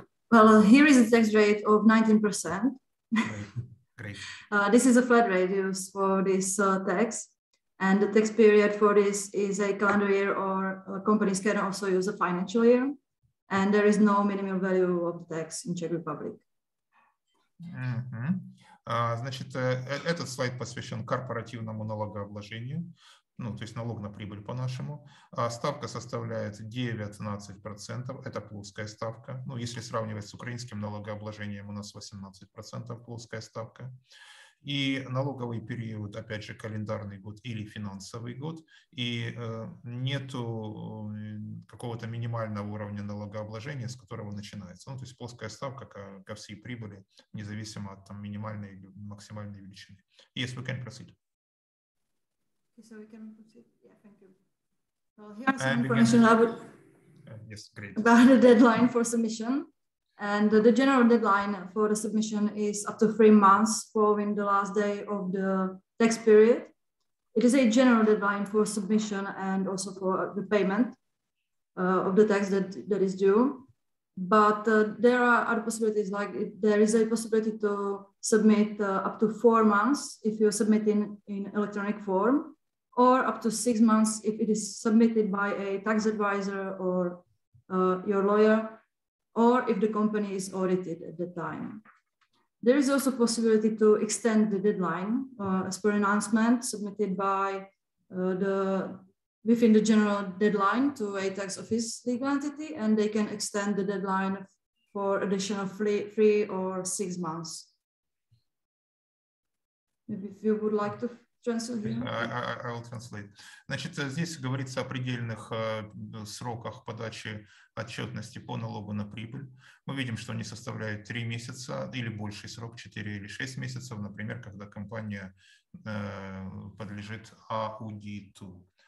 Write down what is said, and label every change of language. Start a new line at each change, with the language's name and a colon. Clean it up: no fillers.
English: Well, here is the tax rate of 19%. Great. This is a flat rate used for this tax. And the tax period for this is a calendar year, or companies can also use a financial year. And there is no minimum value of the tax in Czech Republic.
Russian: Значит, этот слайд посвящен корпоративному налогообложению, ну, то есть налог на прибыль по-нашему. Ставка составляет 19%, это плоская ставка. Ну, если сравнивать с украинским налогообложением, у нас 18% плоская ставка. И налоговый период, опять же, календарный год или финансовый год, и нету какого-то минимального уровня налогообложения, с которого начинается. Ну, то есть плоская ставка ко всей прибыли, независимо от там, минимальной или максимальной величины.
English: Yes, we can proceed. So we can proceed. Yeah, thank you. Well, here's some information about the deadline for submission. And the general deadline for the submission is up to 3 months following the last day of the tax period. It is a general deadline for submission and also for the payment of the tax that is due. But there are other possibilities, like there is a possibility to submit up to 4 months if you submit in electronic form, or up to 6 months if it is submitted by a tax advisor or your lawyer, or if the company is audited at the time. There is also possibility to extend the deadline as per announcement submitted by within the general deadline to a tax office legal entity, and they can extend the deadline for additional 3 or 6 months. Maybe if you would like to I will translate.
Russian: Значит, здесь говорится о предельных сроках подачи отчетности по налогу на прибыль. Мы видим, что они составляют 3 месяца или больший срок, 4 или 6 месяцев, например, когда компания подлежит аудиту.